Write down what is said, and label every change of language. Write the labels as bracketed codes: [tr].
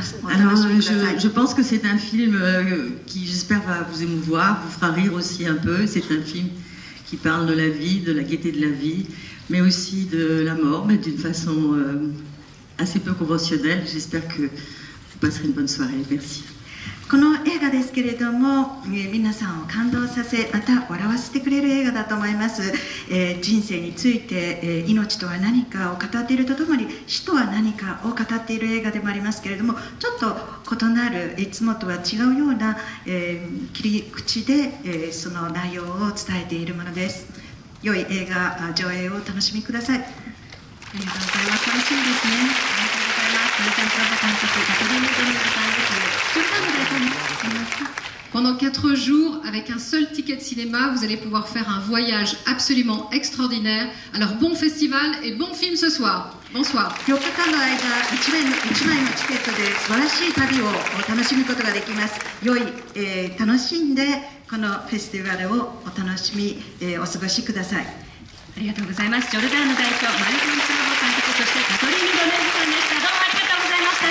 [fr] Alors, je pense que c'est un film qui, j'espère, va vous émouvoir, vous fera rire aussi un peu. C'est un film qui parle de la vie, de la gaieté de la vie, mais aussi de la mort, mais d'une façon assez peu conventionnelle. J'espère que vous passerez une bonne soirée. Merci. [ja] この映画ですけれども、皆さんを感動させ、また笑わせてくれる映画だと思います。人生について、命とは何かを語っているとともに、死とは何かを語っている映画でもありますけれども、ちょっと異なる、いつもとは違うような、切り口で、その内容を伝えているものです。良い映画上映をお楽しみください。ありがとうございます。楽しみですね。ありがとうございます。マルタン・プロボ監督、カトリーヌ・ドヌーブさんです。 [fr] Pendant 4 jours, avec un seul ticket de cinéma, vous allez pouvoir faire un voyage absolument extraordinaire. Alors bon festival et bon film ce soir. Bonsoir. [ja] 4日間の間、1枚のチケットで素晴らしい旅を楽しむことができます。良い、楽しんでこのフェスティバルをお楽しみ、お過ごしください。ありがとうございます。ジョルダーノ代表、マルタン・プロボ監督、そしてカトリーヌ・ドヌーブさんでした。どうもありがとうございました。